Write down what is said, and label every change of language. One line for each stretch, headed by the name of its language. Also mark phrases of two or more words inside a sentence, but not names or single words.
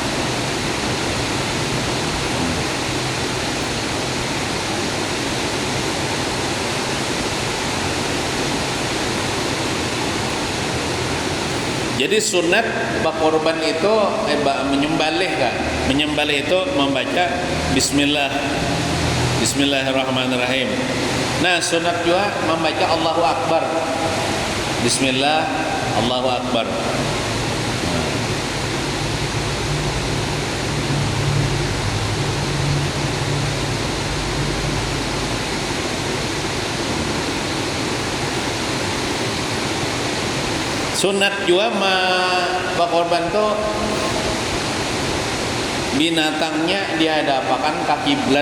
Indonesian: Jadi sunat berkorban itu menyembelih itu membaca Bismillahirrahmanirrahim. Nah, sunat juga membaca
Arabic: Allahu Akbar. Bismillah, Allahu Akbar.
Indonesian: Sunat juga berkorban tuh binatangnya dihadapkan ke kiblat.